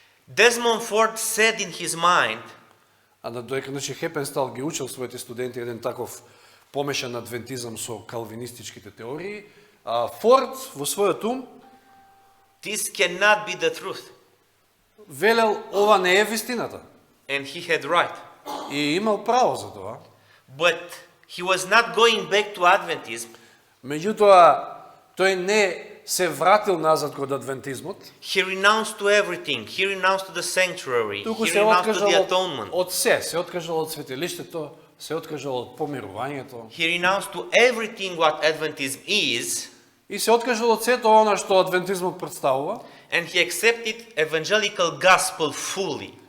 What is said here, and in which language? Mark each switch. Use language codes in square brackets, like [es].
[en] Desmond Ford said in his mind, [mk] додека Хепенстал ги учил своите студенти еден таков помешан адвентизам со калвинистичките теории, Форд во својот ум [en] this cannot be the truth. [mk] Велел ова не е вистината. [en] And he had right. [mk] И имал право за тоа. [en] But he was not going back to Adventism. [mk] Меѓутоа тој не се вратил назад кон адвентизмот. [en] He renounced to everything. He renounced to the sanctuary. [mk] Туку [en] He [mk] се [en] renounced to the [mk] откажал [en] atonement. [mk] од се откажал од светилиштето, се откажал од помирувањето. [en] He renounced to everything what Adventism is. [mk] И се откажал од сето она што адвентизмот представува. [en] And he accepted evangelical gospel fully.